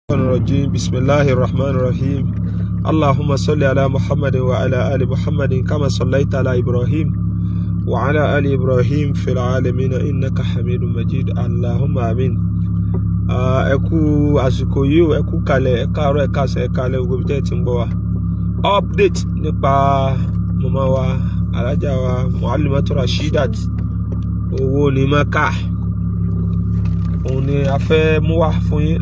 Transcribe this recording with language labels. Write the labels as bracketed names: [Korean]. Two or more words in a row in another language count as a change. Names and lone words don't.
[Arabic] الرجيم بسم الله الرحمن الرحيم اللهم صل على محمد وعلى آل محمد كما صليت على إبراهيم وعلى آل إبراهيم في العالمين إنك حميد مجيد اللهم آمين. [Yoruba] ẹkú àsìkò yìí ẹkú kalẹ̀ ẹ̀kaàrọ̀ ẹ̀kásẹ̀ ẹ̀kalẹ̀ gbogbo tẹ́ tí ń gbọ́ wa update nípa màmá wa alájà wa Mualimatu Rasheedat owó ní Maka òun ni a fẹ́ mú wá fún yín.